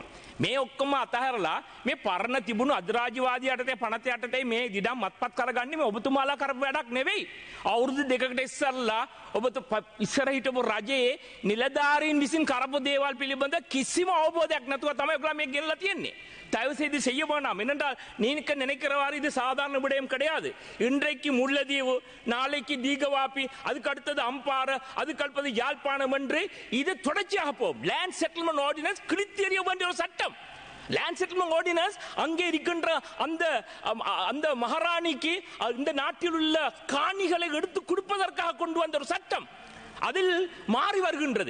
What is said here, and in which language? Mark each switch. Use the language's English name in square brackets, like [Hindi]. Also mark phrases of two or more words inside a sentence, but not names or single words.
[Sinhala] මේ ඔක්කොම අතහැරලා මේ පරණ තිබුණු අධිරාජ්‍යවාදී යටතේ පනත යටතේ මේ ඉඩම් අත්පත් කරගන්නේ මේ ඔබතුමාලා කරපු වැඩක් නෙවෙයි. අවුරුදු දෙකකට ඉස්සරලා ඉස්සර හිටපු රජයේ නිලධාරීන් විසින් කරපු දේවල් පිළිබඳ කිසිම අවබෝධයක් නැතුව තමයි ඔයගොල්ලෝ මේ ගෙනලා තියන්නේ. [Tamil] தயவு செய்து செய்ய வேண்டாம். என்னென்றால் நீங்க நினைக்கிறவாறு இது சாதாரண விடயம் கிடையாது. இன்றைக்கு முல்லைத்தீவு, நாளைக்கு தீகவாப்பி, அதுக்கு அடுத்தது அம்பாறை, அதுக்கு அடுத்தது யாழ்ப்பாணம் என்று இது தொடர்ச்சியாக போகும். லேண்ட் செட்டில்மெண்ட் ஆர்டினன்ஸ் கிழித்தெறிய வேண்டிய ஒரு சட்டம். லேண்ட் செட்டில்மெண்ட் ஆர்டினன்ஸ் அங்கே இருக்கின்ற அந்த மகாராணிக்கு இந்த நாட்டில் உள்ள காணிகளை எடுத்து கொடுப்பதற்காக கொண்டு வந்த ஒரு சட்டம் அதில் மாறி வருகின்றது.